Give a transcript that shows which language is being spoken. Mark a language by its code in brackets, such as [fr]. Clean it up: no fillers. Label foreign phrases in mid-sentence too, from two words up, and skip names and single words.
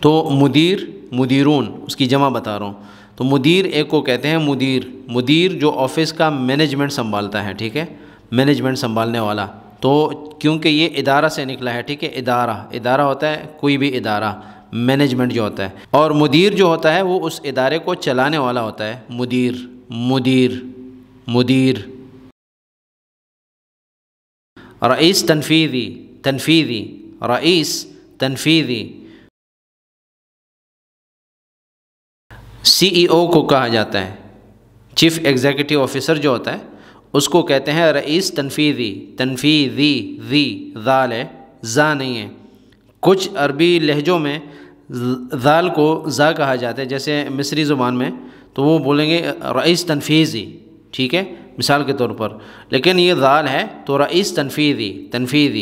[ur] تو مدیر، مدیرون اس کی جمع بتا رہا ہوں۔ تو مدیر ایک کو کہتے ہیں مدیر، مدیر جو آفس کا مینجمنٹ سنبھالتا ہے، ٹھیک ہے، مینجمنٹ سنبھالنے والا۔ تو کیونکہ یہ ادارہ سے نکلا ہے، ٹھیک ہے، ادارہ، ادارہ ہوتا ہے کوئی بھی ادارہ، مینجمنٹ جو ہوتا ہے، اور مدیر جو ہوتا ہے وہ اس ادارے کو چلانے والا ہوتا ہے، مدیر، مدیر، مدیر۔ [ar] رئیس تنفیذی، تنفیذی، رئیس تنفیذی۔ [en] CEO [ur] کو کہا جاتا ہے، [en] chief executive officer [ur] جو ہوتا ہے اس کو کہتے ہیں [ar] رئیس تنفیذی، [ur] تنفیذی، ذی، ذال ہے، زا نہیں ہے۔ کچھ عربی لہجوں میں ذال کو زا کہا جاتا ہے، جیسے مصری زبان میں تو وہ بولیں گے [ar] رئیس تنفیذی، [ur] ٹھیک ہے، مثال کے طور پر، لیکن یہ ذال ہے تو [ar] رئیس تنفیذی، [ur] تنفیذی۔